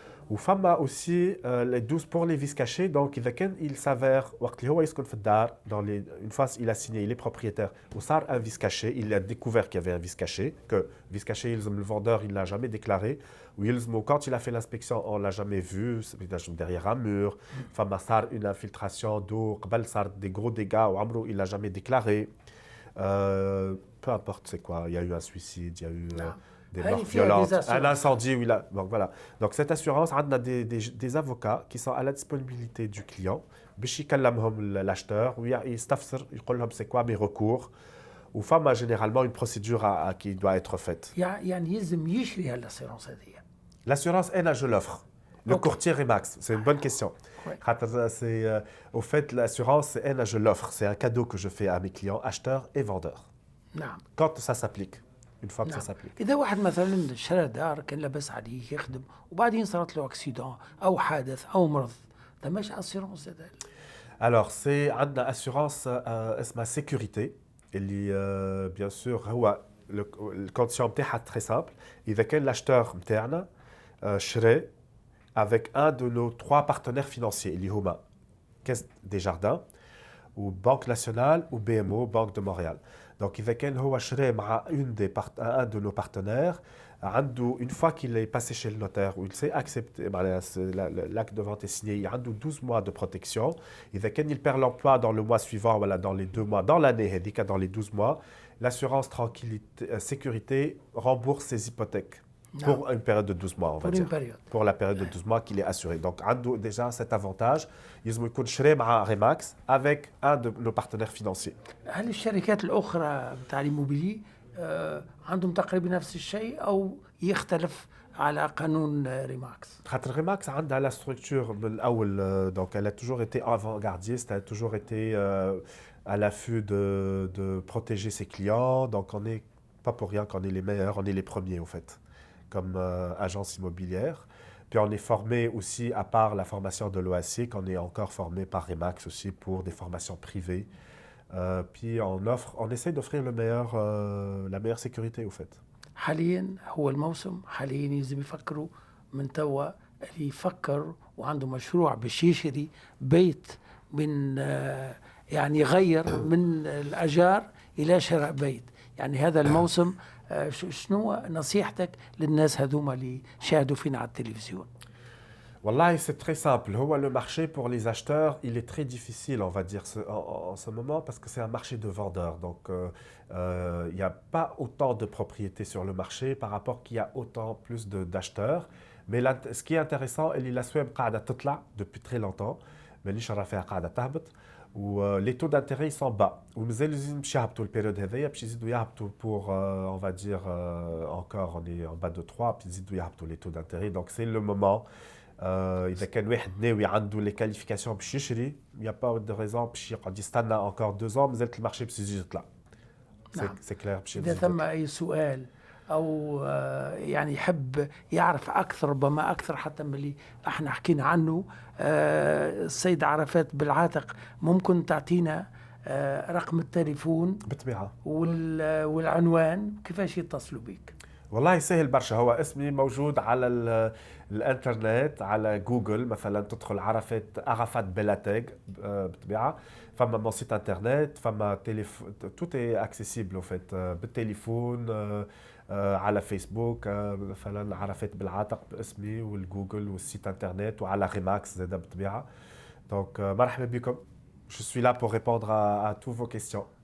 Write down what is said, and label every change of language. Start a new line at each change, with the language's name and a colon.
French: Ou femme aussi les 12 pour les vis cachés. Donc, il s'avère, une fois il a signé, il est propriétaire, ou ça un vis caché, il a découvert qu'il y avait un vis caché, que vis caché, le vendeur, il ne l'a jamais déclaré, ou quand il a fait l'inspection, on ne l'a jamais vu, derrière un mur, femme ça une infiltration d'eau, des gros dégâts, ou il ne l'a jamais déclaré. Peu importe c'est quoi, il y a eu un suicide, il y a eu des morts violentes, un incendie. Donc voilà. Donc cette assurance, on a des avocats qui sont à la disponibilité du client.
Arabic: باش يكلمهم
French: l'acheteur
Arabic: ويستفسر يقول لهم
French: c'est quoi mes recours. Ou femme généralement une procédure qui doit être faite.
Arabic: يعني يلزم يشري هالاسيرونس هذه.
French: L'assurance je l'offre. Le courtier Remax, c'est une bonne question. C'est, au fait, l'assurance, je l'offre. C'est un cadeau que je fais à mes clients, acheteurs et vendeurs.
Arabic: نعم.
French: Quand ça s'applique. Une fois que ça s'applique.
Arabic: إذا واحد مثلا شرى دار كان لاباس عليه يخدم وبعدين صارت له اكسيدون أو حادث أو مرض، ماش اسيرونس هذا؟
French: Alors c'est
Arabic: عندنا
French: assurance
Arabic: اسمها
French: sécurité
Arabic: اللي
French: bien sûr
Arabic: هو الكونديسيون نتاعها
French: très simple.
Arabic: إذا كان
French: l'acheteur
Arabic: نتاعنا شرى
French: avec un de nos 3 partenaires financiers
Arabic: اللي هما
French: Caisse des Jardins ou Banque Nationale ou BMO, Banque de Montréal. Donc,
Arabic: إذا كان هو شرى مع
French: un de nos partenaires, une fois qu'il est passé chez le notaire ou il s'est accepté, l'acte de vente est signé, il y a 12 mois de protection.
Arabic: إذا كان
French: il perd l'emploi dans le mois suivant, voilà, dans les 2 mois, dans l'année, dans les 12 mois, l'assurance sécurité rembourse ses hypothèques. Pour une période de 12 mois, on va dire. Pour la période de 12 mois qu'il est assuré. Donc, il a déjà cet avantage. Il peut acheter avec Remax avec un de nos partenaires financiers.
Arabic: هل الشركات الأخرى بتاع الإيموبيلي عندهم تقريبا نفس الشيء أو يختلف على قانون ريماكس؟ خاطر ريماكس عندها
French: la structure
Arabic: من الأول,
French: donc elle a toujours été avant-gardiste, elle a toujours été à l'affût de protéger ses clients. Donc, on n'est pas pour rien qu'on est les meilleurs, on est les premiers, au fait, comme agence immobilière. Puis on est formé aussi, à part la formation de l'OASIC, on est encore formé par Remax aussi pour des formations privées. Puis on essaie d'offrir la meilleure sécurité au fait.
Arabic: حاليا هو الموسم، حاليا يلزم يفكروا من توا اللي يفكر وعنده مشروع باش يشتري بيت من يعني يغير من الأجار إلى شراء بيت. يعني هذا الموسم شنو نصيحتك للناس هذوما اللي شاهدوا فينا على التلفزيون؟
French: Wallah, c'est très simple. Le marché pour les acheteurs, il est très difficile, on va dire, en ce moment, parce que c'est un marché de vendeurs. Donc, il n'y a pas autant de propriétés sur le marché par rapport qu'il y a autant plus d'acheteurs. Mais là, ce qui est intéressant, il y a la depuis très longtemps. Mais les taux d'intérêt sont bas. Pour, on va dire, encore, on est en bas de 3, puis les taux d'intérêt. Donc, c'est le moment.
Arabic: إذا كان واحد ناوي عنده
French: les qualifications
Arabic: باش يشري,
French: il n'y a pas de raison
Arabic: باش يقعد يستنى
French: encore 2 ans,
Arabic: مازال المارشي باش يزيد يطلع.
French: C'est clair.
Arabic: إذا ثم أي سؤال أو يعني يحب يعرف أكثر، ربما أكثر حتى من اللي احنا حكينا عنه، السيد عرفات بالعاتق، ممكن تعطينا رقم التليفون بالطبيعة والعنوان كيفاش يتصلوا بك؟ والله سهل برشا. هو اسمي موجود على الانترنت، على جوجل مثلا تدخل عرفات بلاتيغ بالطبيعه. فما
French: mon site internet,
Arabic: فما تليفون،
French: tout est accessible au fait
Arabic: بالتليفون، على فيسبوك مثلا عرفات بالعاتق باسمي، والجوجل والسيت انترنت، وعلى ريماكس زاده بالطبيعه. دونك مرحبا بكم.
French: Je suis là pour répondre à tous vos questions.